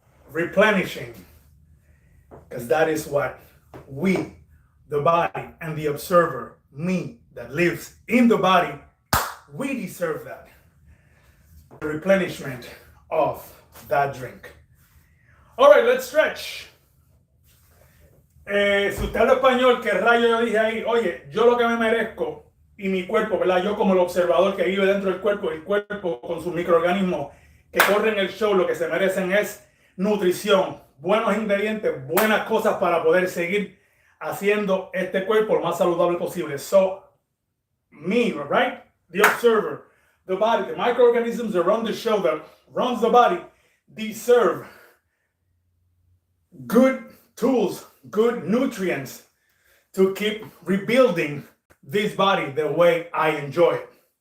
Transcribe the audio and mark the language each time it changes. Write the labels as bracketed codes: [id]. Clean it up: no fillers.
[en] Replenishing. Because that is what we, the body and the observer, me that lives in the body, we deserve that. The replenishment of that drink. All right, let's stretch. [es] Si usted habla español, ¿qué rayo yo dije ahí? Oye, yo lo que me merezco y mi cuerpo, ¿verdad? Yo como el observador que vive dentro del cuerpo, el cuerpo con sus microorganismos que corren el show, lo que se merecen es nutrición, buenos ingredientes, buenas cosas para poder seguir haciendo este cuerpo lo más saludable posible. [en] So, me, right? The observer, the body, the microorganisms that run the show, that runs the body, deserve good tools, good nutrients to keep rebuilding this body the way I enjoy it.